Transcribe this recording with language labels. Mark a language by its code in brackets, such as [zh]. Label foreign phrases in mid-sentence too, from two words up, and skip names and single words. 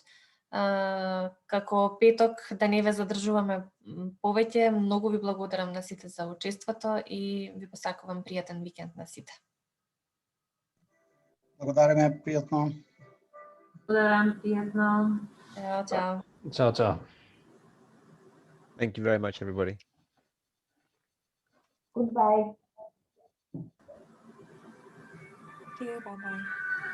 [mk] Како петок да не ве задржуваме повеќе, многу ви благодарам на сите за учеството и ви посакувам пријатен викенд на сите. Благодариме, пријатно. Благодарам, пријатно. Чао, чао. [it] Ciao, ciao. [en] Thank you very much, everybody. Goodbye. Thank you. Bye-bye.